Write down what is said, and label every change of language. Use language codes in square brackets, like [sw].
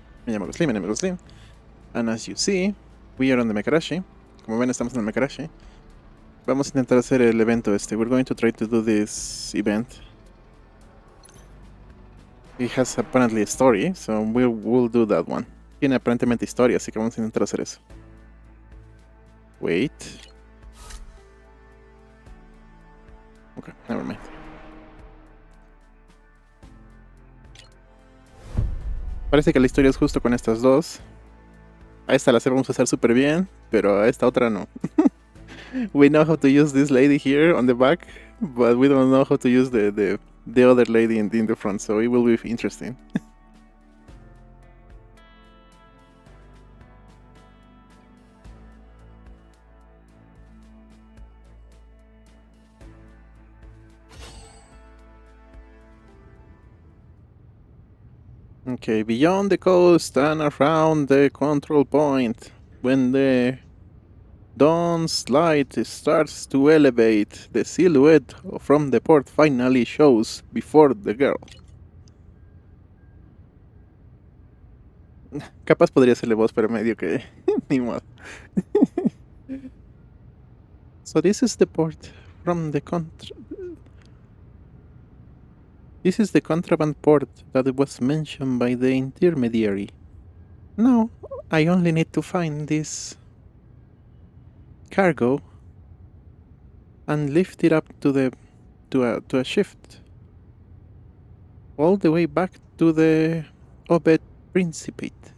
[es] Me llamo [en] Glostlyn, and as you see, we are on the Mecharashi. [es] Como ven, estamos en el Mecharashi. Vamos a intentar hacer el evento este. [en] We're going to try to do this event. It has apparently a story, so we'll do that one. [es] Tiene aparentemente historia, así que vamos a intentar hacer eso. [en] Wait. Okay, never mind. [es] Parece que la historia es justo con estas dos. A esta la vamos a hacer súper bien, pero a esta otra no. [en] We know how to use this lady here on the back, but we don't know how to use the other lady in the front, so it will be interesting. Okay, beyond the coast and around the control point, when the dawn's light starts to elevate, the silhouette from the port finally shows before the girl. [es] Capaz podría hacerle voz, pero medio que ni modo. [en] So this is the port from the This is the contraband port that was mentioned by the intermediary. Now, I only need to find this cargo and lift it up to a shift all the way back to the Obed Principate.